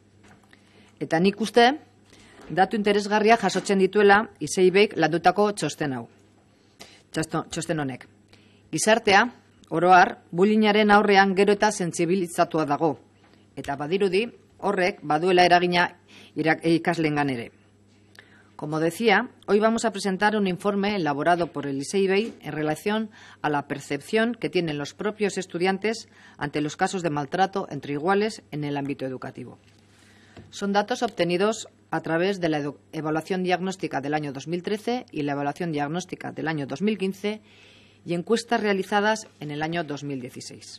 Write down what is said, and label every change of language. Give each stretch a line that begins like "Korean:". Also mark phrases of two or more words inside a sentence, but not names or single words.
Basque: Eta nik uste, datu interesgarria jasotzen dituela EIBk landutako txosten hau. Txosten honek. Gizartea, oro har, bullyingaren aurrean gero eta sentsibilizatua dago. Eta badirudi, horrek baduela eragina ikasleengan ere.
Spanish: Como decía, hoy vamos a presentar un informe elaborado por el EIB en relación a la percepción que tienen los propios estudiantes ante los casos de maltrato entre iguales en el ámbito educativo. Son datos obtenidos a través de la evaluación diagnóstica del año 2013 y la evaluación diagnóstica del año 2015 y encuestas realizadas en el año 2016.